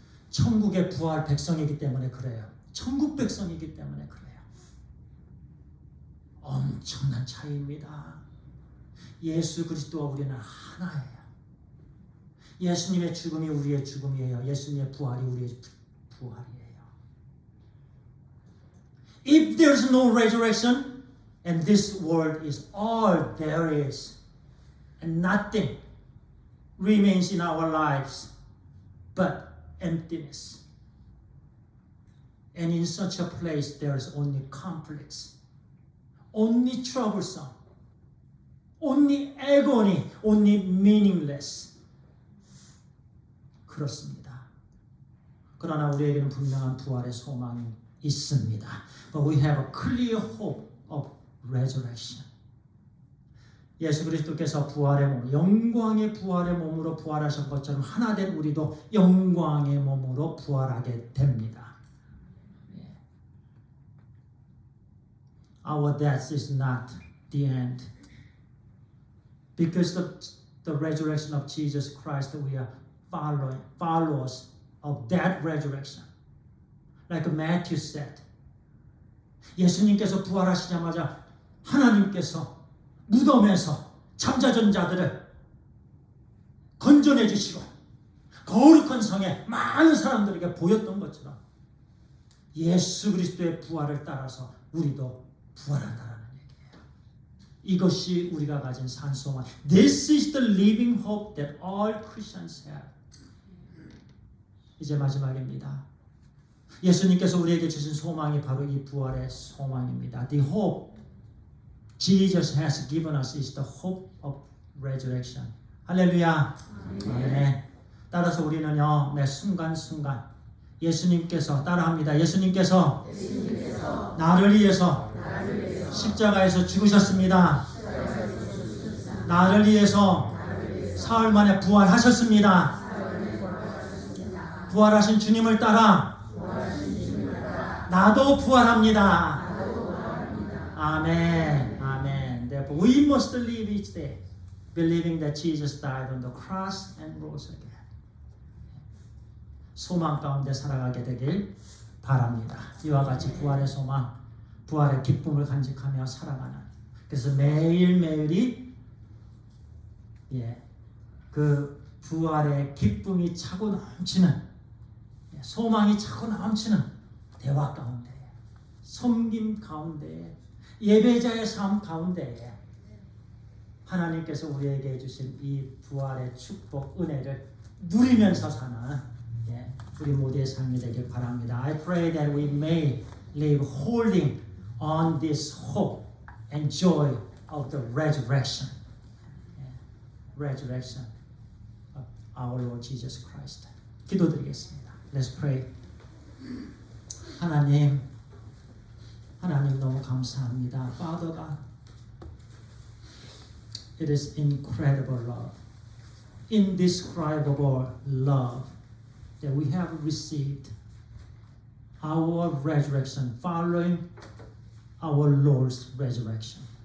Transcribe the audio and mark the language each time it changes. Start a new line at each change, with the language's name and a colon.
Korean: 천국의 부활 백성이기 때문에 그래요. 천국 백성이기 때문에 그래요. 엄청난 차이입니다. 예수 그리스도와 우리는 하나예요. 예수님의 죽음이 우리의 죽음이에요. 예수님의 부활이 우리의 부활이에요.
English: If there's no resurrection and this world is all there is and nothing remains in our lives but emptiness. And in such a place there is only conflicts, only troublesome, only agony, only meaningless.
Korean: 그렇습니다. 그러나 우리에게는 분명한 부활의 소망이 있습니다.
English: But we have a clear hope of resurrection.
Korean: 예수 그리스도께서 부활의 몸, 영광의 부활의 몸으로 부활하신 것처럼 하나 된 우리도 영광의 몸으로 부활하게 됩니다.
English: Our death is not the end. Because of the resurrection of Jesus Christ, we are followers of that resurrection. Like Matthew said,
Korean: 예수님께서 부활하시자마자 하나님께서 무덤에서 잠자던 자들을 건져내 주시고 거룩한 성에 많은 사람들에게 보였던 것처럼 예수 그리스도의 부활을 따라서 우리도 부활한다는 얘기예요. 이것이 우리가 가진 산소망.
English: This is the living hope that all Christians have.
Korean: 이제 마지막입니다. 예수님께서 우리에게 주신 소망이 바로 이 부활의 소망입니다.
English: The hope Jesus has given us is the hope of resurrection.
Korean: 할렐루야. 아멘. 따라서 우리는요, 매 순간순간 예수님께서 따라합니다. 예수님께서 나를 위해서 십자가에서 죽으셨습니다. 나를 위해서 사흘 만에 부활하셨습니다. 부활하신 주님을 따라 나도 부활합니다. 아멘. 아멘.
English: Therefore, we must live each day believing that Jesus died on the cross and rose again.
Korean: 소망 가운데 살아가게 되길 바랍니다. 이와 같이 부활의 소망, 부활의 기쁨을 간직하며 살아가는. 그래서 매일매일이 그 부활의 기쁨이 차고 넘치는, 소망이 차고 넘치는 대화 가운데, 섬김 가운데, 예배자의 삶 가운데 하나님께서 우리에게 주신 이 부활의 축복, 은혜를 누리면서 사는 우리 모두의 삶이 되길 바랍니다.
English: I pray that we may live holding on this hope and joy of the resurrection. Resurrection of our Lord Jesus Christ.
Korean: 기도드리겠습니다.
English: Let's pray.
Korean: 하나님 너무 감사합니다.
English: Father God, it is incredible love, indescribable love that we have received our resurrection following our Lord's resurrection.